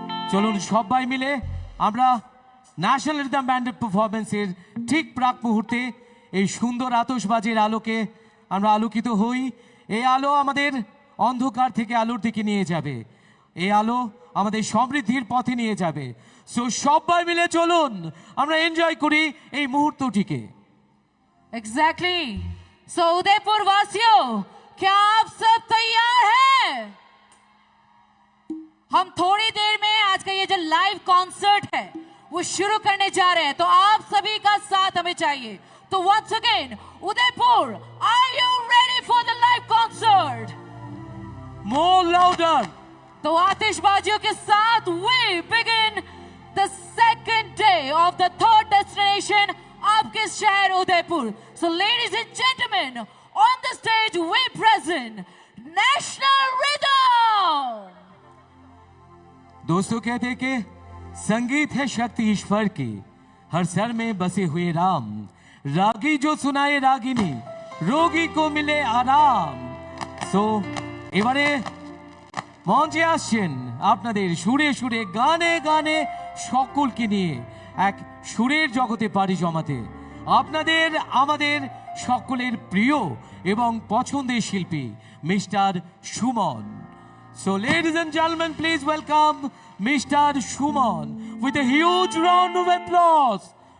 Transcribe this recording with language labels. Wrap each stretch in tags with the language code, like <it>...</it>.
<bn>চলুন সবাই মিলে আমরা ন্যাশনাল রিদম ব্যান্ডের পারফরমেন্সের ঠিক প্রাক মুহূর্তে এই সুন্দর আতশবাজির আলোকে আমরা আলোকিত হই। এই আলো আমাদের অন্ধকার থেকে আলোর দিকে নিয়ে যাবে, এই আলো আমাদের সমৃদ্ধির পথে নিয়ে যাবে। সো সবাই মিলে চলুন আমরা এনজয় করি এই মুহূর্তটিকে।</bn> <en>Exactly.</en> <hi>So उदयपुर वासियों, क्या आप सब तैयार हैं? हम थोड़ी देर में आज का ये जो लाइव कॉन्सर्ट है वो शुरू करने जा रहे हैं, तो आप सभी का साथ हमें चाहिए।</hi> <en>तो once again, Udaipur, are you ready for the live concert? More louder.</en> <hi>तो आतिशबाजियों के साथ</hi> <en>we begin the second day of the third destination,</en> <hi>आपके शहर Udaipur.</hi> <en>So ladies and gentlemen, on the stage we present National Rhythm.</en> <hi>दोस्तों कहते हैं कि संगीत है शक्ति ईश्वर की, हर स्वर में बसे हुए राम, रागी जो सुनाए रागिनी, रोगी को मिले आराम।</hi> <bn>सो এবারে মঞ্চে আসছেন আপনাদের সুরে সুরে গানে গানে সকলকে নিয়ে এক সুরের জগতে পাড়ি জমাতে আপনাদের আমাদের সকলের প্রিয় এবং পছন্দের শিল্পী mister Suman.</bn> <en>So ladies and gentlemen, please welcome Mr. Shumon with a huge round of applause.</en>